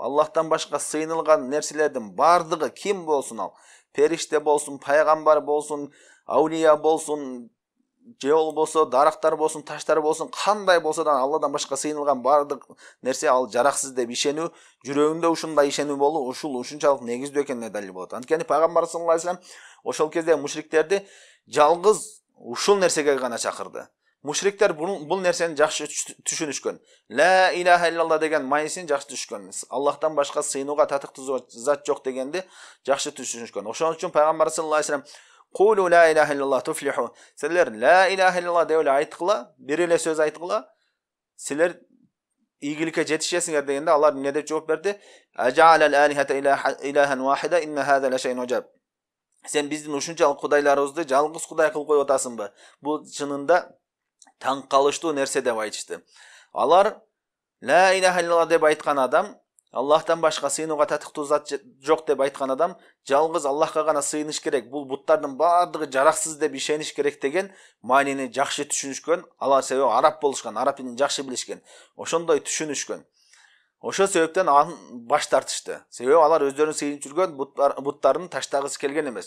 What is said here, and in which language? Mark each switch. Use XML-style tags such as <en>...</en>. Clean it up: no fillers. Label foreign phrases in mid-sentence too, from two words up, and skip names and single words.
<ky>Аллахтан башка сыйынылган нерселердин бардыгы ким болсун ал, периште болсун, пайгамбар болсун, аулия болсун, же болбосо дарактар болсун, таштар болсун, кандай болсо да Алладан башка сыйынылган бардык нерсе ал жараксыз деп ишенүү, жүрөгүндө ушундай ишенүү болуу ушунчалык негиздүү экенине далил болот. Анткени пайгамбар</ky> <ar>صلى الله عليه وسلم</ar> <ky>ошол кезде мушриктерди жалгыз ушул нерсеге гана чакырды. Мушриктер бул нерсени жакшы түшүнүшкөн.</ky> <ar>لا إله إلا الله</ar> <ky>деген маанисин жакшы түшүнүшкөн. Аллахтан башка сыйынууга татыктуу зат жок дегенди жакшы түшүнүшкөн. Ошон үчүн пайгамбар</ky> <ar>صلى الله عليه وسلم قولوا لا إله إلا الله تفلحوا.</ar> <ky>Силер</ky> <ar>لا إله إلا الله</ar> <ky>деп эле айткыла, бир эле сөз айткыла, силер ийгиликке жетишесиңер дегенде алар эмне деп жооп берди?</ky> <ar>أجعل الآلهة إلها واحدا إن هذا لشيء عجاب.</ar> <ky>Сен биздин ушунчалык кудайларыбызды жалгыз кудай кылып коюп атасыңбы? Бул чынында таң калыштуу нерсе деп айтышты. Алар</ky> <ar>لا إله إلا الله</ar> <ky>деп айткан адам, Аллахтан башка сыйынууга татыктуу зат жок деп айткан адам, жалгыз Аллахка гана сыйыныш керек, бул буттардын баардыгы жараксыз деп ишениш керек деген маанини жакшы түшүнүшкөн. Алар себеби араб болушкан, араб тилин жакшы билишкен. Ошондой түшүнүшкөн. Ошол себептен баш тартышты. Себеби алар өздөрүн сыйынып жүргөн буттарын таштагысы келген эмес.</ky>